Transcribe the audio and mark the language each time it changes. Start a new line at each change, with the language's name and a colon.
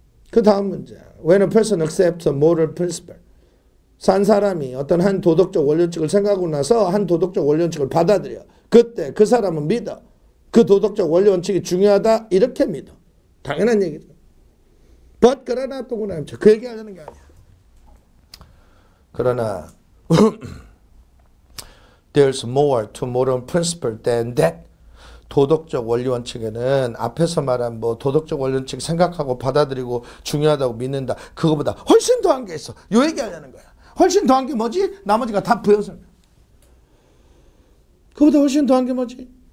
Korean: 그 다음 문제.
English: When a person accepts a moral principle.
Korean: 산 사람이 어떤 한 도덕적 원칙을 생각하고 나서 한 도덕적 원칙을 받아들여. 그때 그 사람은 믿어. 그 도덕적 원칙이 중요하다. 이렇게 믿어. 당연한 얘기죠.
English: But
Korean: 그러나 동그라미 쳐. 그 얘기 하려는 게 아니야. 그러나
English: There's more to moral principle than that.
Korean: 도덕적 원리 원칙에는 앞에서 말한 뭐 도덕적 원리 원칙 생각하고 받아들이고 중요하다고 믿는다. 그거보다 훨씬 더한 게 있어. 요 얘기하려는 거야. 훨씬 더한 게 뭐지? 나머지가 다 부여서. 그거보다 훨씬 더한 게 뭐지?